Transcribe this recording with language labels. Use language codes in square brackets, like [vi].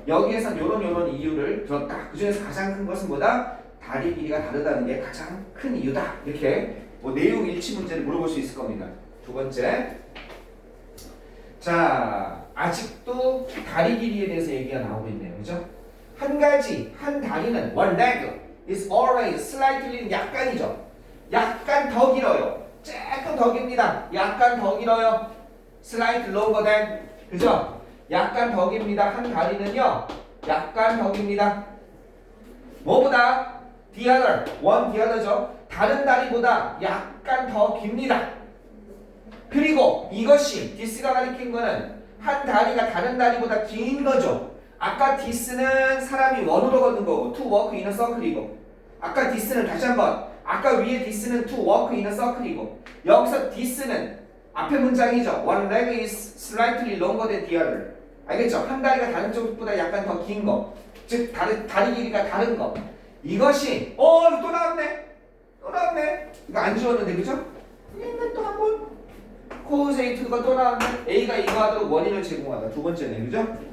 [ko] 여기에선 요런 이유를 들었다. 그 중에서 가장 큰 것은 뭐다? 다리 길이가 다르다는 게 가장 큰 이유다. 이렇게 내용 일치 문제를 물어볼 수 있을 겁니다. 두 번째. 자, 아직도 다리 길이에 대해서 얘기가 나오고 있네요. 그죠? 한 다리는 [en] one leg is always slightly [ko] 약간이죠. 약간 더 길어요. 조금 더 깁니다. 약간 더 길어요. [en] slightly longer than. [ko] 그죠? 약간 더 깁니다. 한 다리는요. 약간 더 깁니다. 뭐보다? [en] the other죠. [ko] 다른 다리보다 약간 더 깁니다. 그리고 이것이 디스가 가리킨 거는 한 다리가 다른 다리보다 긴 거죠. 아까 디스는 사람이 원으로 걷는 거고 [en] to walk in a circle [ko] 이고 아까 디스는 다시 한번 아까 위에 디스는 to walk in a circle이고 여기서 디스는 앞에 문장이죠. [en] One leg is slightly longer than the other. [ko] 알겠죠? 한 다리가 다른 쪽보다 약간 더 긴 거. 즉 다리 길이가 다른 거. 이것이 이거 또 나왔네. 이거 안 지웠는데 그죠? 또 한 번. 코우세이트가 또 나왔네. A가 이거 하도록 원인을 제공하다. 두 번째네. 그죠?